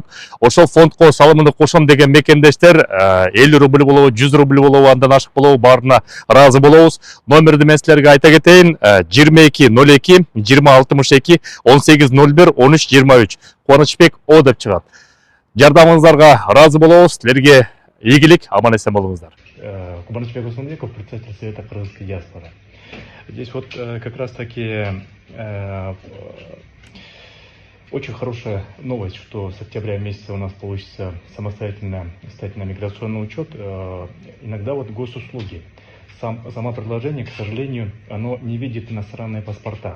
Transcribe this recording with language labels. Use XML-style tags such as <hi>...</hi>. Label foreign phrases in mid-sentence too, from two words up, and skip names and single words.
<ky>Ошол фондко салымымды кошом деген мекендештер 50 рубль болобу, 100 рубль болобу, андан ашык болобу, баарына ыраазы болобуз. Номерди мен силерге айта кетейин: 2202 2062 1801 1323. Кубанычбек О деп чыгат. Жардамыңыздарга ыраазы болобуз. Силерге ийгилик, аман эсен болуңуздар.</ky> <ru>Кубанычбек Османбеков, председатель Совета Кыргызской диаспоры. Здесь вот как раз таки очень хорошая новость, что с октября месяца у нас получится самостоятельно стать на миграционный учет. Иногда вот госуслуги, само предложение, к сожалению, оно не видит иностранные паспорта.</ru>